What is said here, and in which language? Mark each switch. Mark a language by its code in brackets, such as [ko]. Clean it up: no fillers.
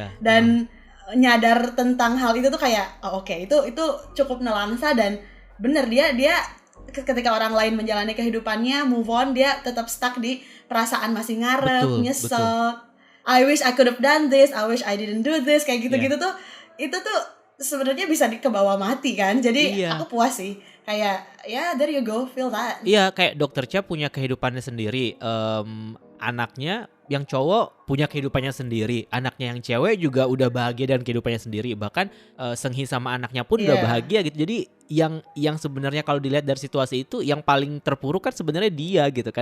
[id] Dan nyadar tentang hal itu tuh kayak itu cukup nelangsa. Dan bener, dia ketika orang lain menjalani kehidupannya move on, dia tetap stuck di perasaan masih ngarep, nyesel. [en] I wish I could have done this, I wish I didn't do this, [id] kayak gitu-gitu tuh. Itu tuh sebenarnya bisa kebawa mati kan. Jadi aku puas sih. [en] Kayak there you go, feel that. [id] Iya, kayak Dr. Cha punya kehidupannya sendiri. Anaknya yang cowok punya kehidupannya sendiri. Anaknya yang cewek juga udah bahagia dan kehidupannya sendiri. Bahkan Seung-hee sama anaknya pun udah bahagia gitu. Jadi yang sebenarnya kalau dilihat dari situasi itu, yang paling terpuruk kan sebenarnya dia gitu kan.